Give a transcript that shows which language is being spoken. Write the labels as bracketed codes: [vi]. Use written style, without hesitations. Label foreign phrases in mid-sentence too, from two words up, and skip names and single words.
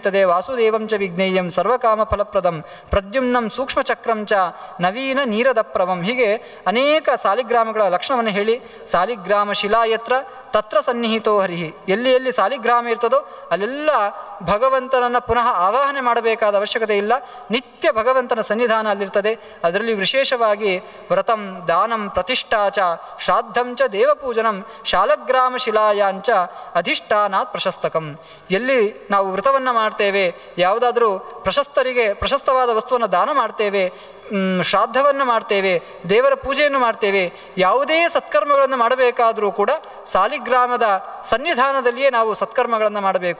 [sa] ವಾಸುದೇವಂ ಚ ವಿಜ್ಞೇಯಂ ಸರ್ವಕಾಮ ಫಲಪ್ರದಂ ಪ್ರದ್ಯುಮ್ನಂ ಸೂಕ್ಷ್ಮಚಕ್ರಂ ಚ ನವೀನ ನೀರದಪ್ರವಂ, [kn] ಹೀಗೆ ಅನೇಕ ಸಾಲಿಗ್ರಾಮಗಳ ಲಕ್ಷಣವನ್ನು ಹೇಳಿ [sa] ಸಾಲಿಗ್ರಾಮ ಶಿಲಾಯತ್ರ ತತ್ರ ಸನ್ನಿಹಿತೋ ಹರಿಹಿ, [kn] ಎಲ್ಲಿ ಎಲ್ಲಿ ಸಾಲಿಗ್ರಾಮ ಇರ್ತದೋ ಅಲ್ಲೆಲ್ಲ ಭಗವಂತನನ್ನು ಪುನಃ ಆವಾಹನೆ ಮಾಡಬೇಕಾದ ಅವಶ್ಯಕತೆ ಇಲ್ಲ. ನಿತ್ಯ ಭಗವಂತನ ಸನ್ನಿಧಾನ ಅಲ್ಲಿರ್ತದೆ. ಅದರಲ್ಲಿ ವಿಶೇಷವಾಗಿ [sa] ವ್ರತಂ ದಾನಂ ಪ್ರತಿಷ್ಠಾ ಚ ಶ್ರಾದ್ದಂ ಚ ದೇವಪೂಜನಂ ಶಾಲಗ್ರಾಮ ಶಿಲಾಯಾಂಚ ಅಧಿಷ್ಠಾನಾತ್ ಪ್ರಶಸ್ತಕಂ. [kn] ಎಲ್ಲಿ ನಾವು ವ್ರತವನ್ನು ಮಾಡ್ತೇವೆ, ಯಾವುದಾದ್ರೂ ಪ್ರಶಸ್ತವಾದ ವಸ್ತುವನ್ನು ದಾನ ಮಾಡ್ತೇವೆ, ಶ್ರಾದ್ದವನ್ನು ಮಾಡ್ತೇವೆ, ದೇವರ ಪೂಜೆಯನ್ನು ಮಾಡ್ತೇವೆ, ಯಾವುದೇ ಸತ್ಕರ್ಮಗಳನ್ನು ಮಾಡಬೇಕಾದರೂ ಕೂಡ ಸಾಲಿಗ್ರಾಮದ ಸನ್ನಿಧಾನದಲ್ಲಿಯೇ ನಾವು ಸತ್ಕರ್ಮಗಳನ್ನು ಮಾಡಬೇಕು.